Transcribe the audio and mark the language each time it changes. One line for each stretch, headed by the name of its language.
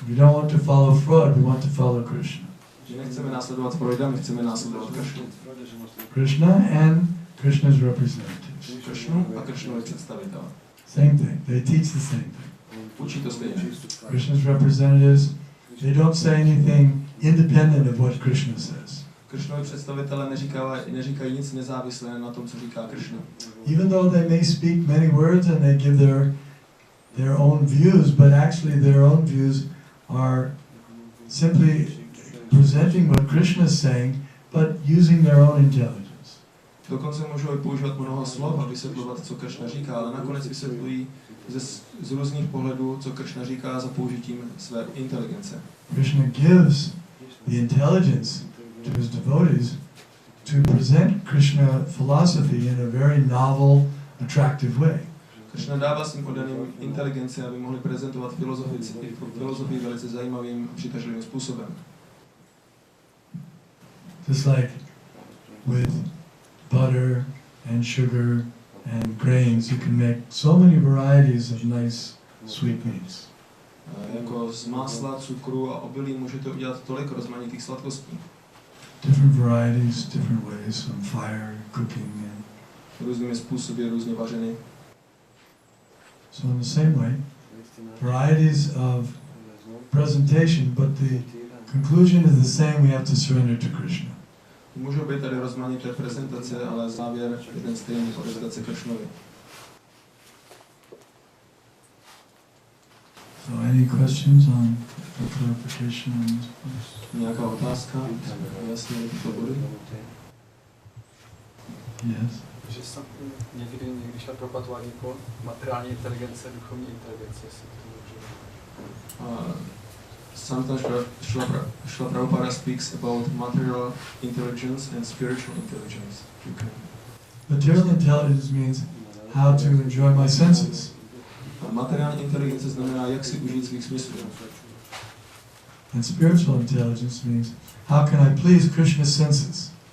English: We don't want to follow Freud, we want to follow Krishna.
Czech: Že nechceme následovat Freuda, my chceme následovat Krishnu.
English: Krishna and Krishna's representatives.
Czech: Krishnu a Krishnovi představitel.
English: Same thing. They teach the same thing.
Czech: Učí to stejně.
English: Krishna's representatives, they don't say anything independent of what Krishna says.
Czech: Krishnovi představitelé neříkají nic nezávisle na tom, co říká Krishna.
English: Even though they may speak many words and they give their own views, but actually their own views are simply presenting what Krishna is saying, but using their own intelligence.
Czech: Dokonce můžou používat mnoho slov a vysvětlovat, co Krishna říká, ale nakonec vysvětlují z různých pohledů, co Krishna říká za použitím své inteligence.
English: Krishna gives the intelligence to his devotees to present Krishna philosophy in a very novel, attractive way.
Czech: Krishna dává svým oddaným inteligenci, aby mohli prezentovat filozofii velice zajímavým, přitažlivým způsobem.
English: Just like with butter and sugar and grains, you can make so many varieties of nice sweet meats.
Czech: Jako z másla, cukru a obilí můžete udělat tolik rozmanitých sladkostí.
English: Different varieties, different ways, on fire, cooking, and
Czech: Různými způsoby, různě vařeny.
English: so in the same way, varieties of presentation, but the conclusion is the same. We have to surrender to Krishna.
Czech: Můžou být tady rozmanité prezentace, ale závěr je ten stejný, odevzdat se Krishnovi.
English: So any questions on clarification on this place?
Czech: Nějaká otázka? Jasně, tyto body?
English: Yes.
Czech: Že jsem někdy šel propatovat po materiální inteligence, duchovní inteligence, jestli to může.
English: Sometimes Srila Prabhupada speaks about material intelligence and spiritual intelligence. Material intelligence means how to enjoy my senses.
Czech: A materiální inteligence znamená, jak si užít svých smyslů.
English: And spiritual intelligence means how can I please Krishna's senses?